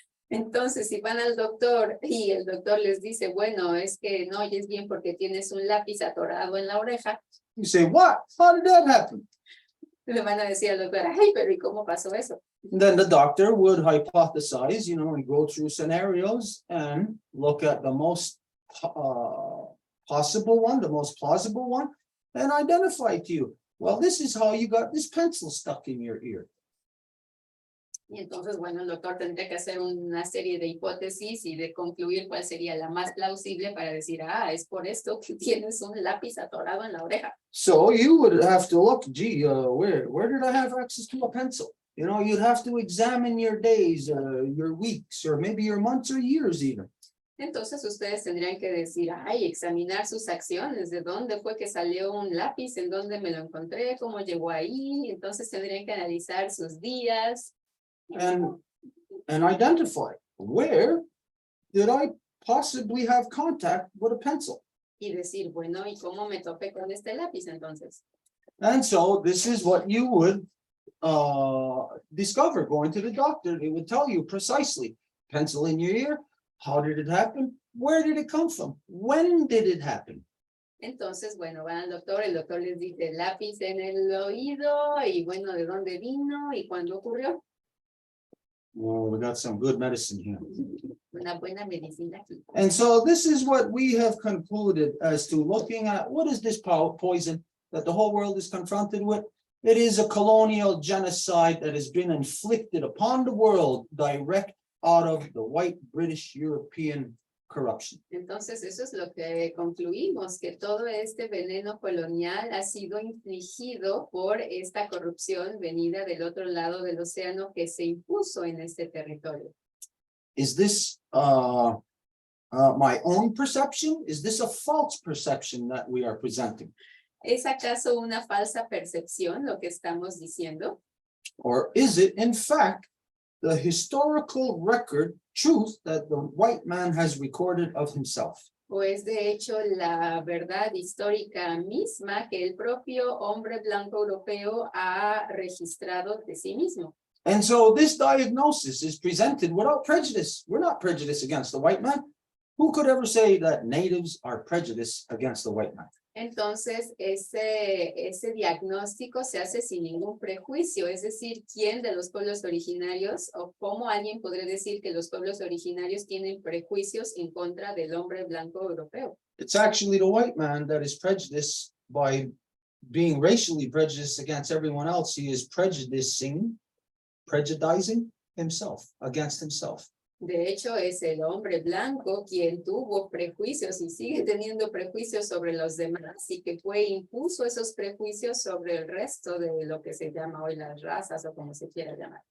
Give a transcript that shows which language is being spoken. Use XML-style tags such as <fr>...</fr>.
<es>Entonces, si van al doctor y el doctor les dice, bueno, es que no oyes bien porque tienes un lápiz atorado en la oreja.</es> <en>You say, what? How did that happen?</en> <es>Le van a decir al doctor, ay, pero ¿y cómo pasó eso?</es> <en>And then the doctor would hypothesize, and go through scenarios and look at the most possible one, the most plausible one, and identify to you, well, this is how you got this pencil stuck in your ear.</en> <es>Y entonces, bueno, el doctor tendría que hacer una serie de hipótesis y de concluir cuál sería la más plausible para decir, ah, es por esto que tienes un lápiz atorado en la oreja.</es> <en>So you would have to look, gee, where did I have access to a pencil? You'd have to examine your days, your weeks, or maybe your months or years even.</en> <es>Entonces ustedes tendrían que decir, ay, examinar sus acciones, de dónde fue que salió un lápiz, en dónde me lo encontré, cómo llegó ahí. Entonces tendrían que analizar sus días.</es> <en>And identify, where did I possibly have contact with a pencil?</en> <es>Y decir, bueno, ¿y cómo me topé con este lápiz entonces?</es> <en>And so this is what you would discover going to the doctor. They would tell you precisely, pencil in your ear, how did it happen? Where did it come from? When did it happen?</en> <es>Entonces, bueno, van al doctor, el doctor les dice lápiz en el oído y bueno, ¿de dónde vino y cuándo ocurrió?</es> <en>Well, we got some good medicine here.</en> <es>Una buena medicina aquí.</es> <en>And so this is what we have concluded as to looking at what is this poison that the whole world is confronted with. It is a colonial genocide that has been inflicted upon the world direct out of the white British European corruption.</en> <es>Entonces, eso es lo que concluimos, que todo este veneno colonial ha sido infligido por esta corrupción venida del otro lado del océano que se impuso en este territorio.</es> <en>Is this my own perception? Is this a false perception that we are presenting?</en> <es>¿Es acaso una falsa percepción lo que estamos diciendo?</es> <en>Or is it, in fact, the historical record truth that the white man has recorded of himself?</en> <es>¿O es de hecho la verdad histórica misma que el propio hombre blanco europeo ha registrado de sí mismo?</es> <en>And so this diagnosis is presented without prejudice. We're not prejudiced against the white man. Who could ever say that natives are prejudiced against the white man?</en> <es>Entonces, ese diagnóstico se hace sin ningún prejuicio, es decir, ¿quién de los pueblos originarios o cómo alguien podría decir que los pueblos originarios tienen prejuicios en contra del hombre blanco europeo?</es> <en>It's actually the white man that is prejudiced by being racially prejudiced against everyone else. He is prejudicing himself against himself.</en> <es>De hecho, es el hombre blanco quien tuvo prejuicios y sigue teniendo prejuicios sobre los demás y que fue impuso esos prejuicios sobre el resto de lo que se llama hoy las razas o como se quiera llamar.</es>